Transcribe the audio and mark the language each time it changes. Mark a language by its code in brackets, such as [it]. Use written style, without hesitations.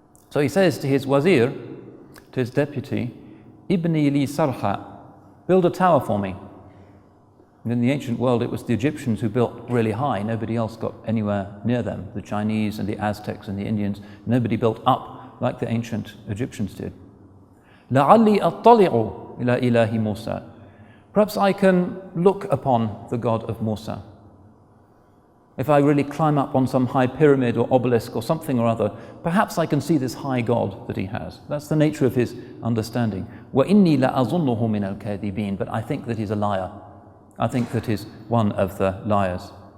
[en] So he says to his wazir, to his deputy, [ar] Ibni li sarha, [en] build a tower for me. And in the ancient world, it was the Egyptians who built really high. Nobody else got anywhere near them. The Chinese and the Aztecs and the Indians, nobody built up like the ancient Egyptians did. [ar] لَعَلِّي أَطَّلِعُ إِلَى إِلَهِ Musa. [en] Perhaps I can look upon the God of Musa. If I really climb up on some high pyramid or obelisk or something or other, perhaps I can see this high God that he has. That's the nature of his understanding. [ar] وَإِنِّي لَأَظُنُّهُ مِنَ الْكَاذِبِينَ. [en] But I think that he's a liar. I think that he's one of the liars.